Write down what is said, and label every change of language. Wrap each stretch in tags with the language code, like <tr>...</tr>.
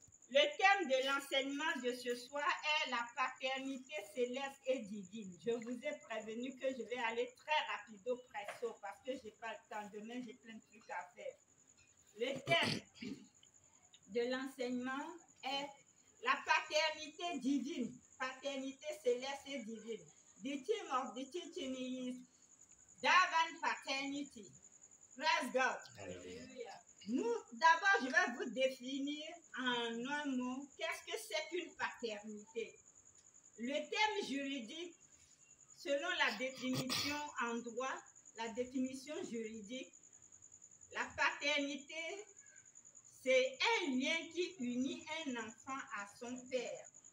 <fr>Le thème de l'enseignement de ce soir est la paternité céleste et divine. Je vous ai prévenu que je vais aller très rapido presso parce que je n'ai pas le temps. Demain, j'ai plein de trucs à faire. Le thème de l'enseignement est la paternité divine, paternité céleste et divine.</fr> <en>The theme of the teaching is divine paternity. Praise God.</en> <fr>Alléluia. D'abord, je vais vous définir en un mot qu'est-ce que c'est qu'une paternité. Le terme juridique, selon la définition en droit, la définition juridique, la paternité, c'est un lien qui unit un enfant à son père.</fr>